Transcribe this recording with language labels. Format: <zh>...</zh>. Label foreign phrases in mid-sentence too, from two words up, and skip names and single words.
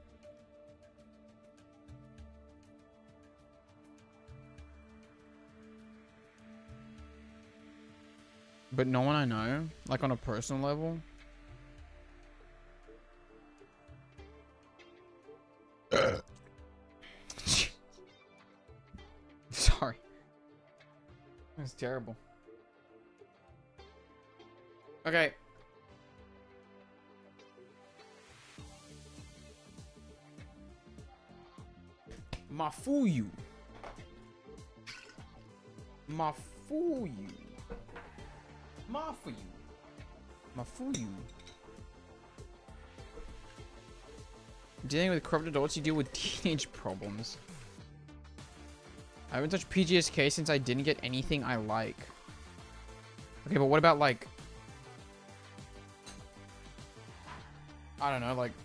<en>But no one I know, like on a personal level. Sorry. That's terrible. Okay. Mafuyu. Mafuyu. Mafuyu. Mafuyu. Dealing with corrupt adults, you deal with teenage problems. I haven't touched PGSK since I didn't get anything I like. Okay, but what about like... I don't know, like...</en>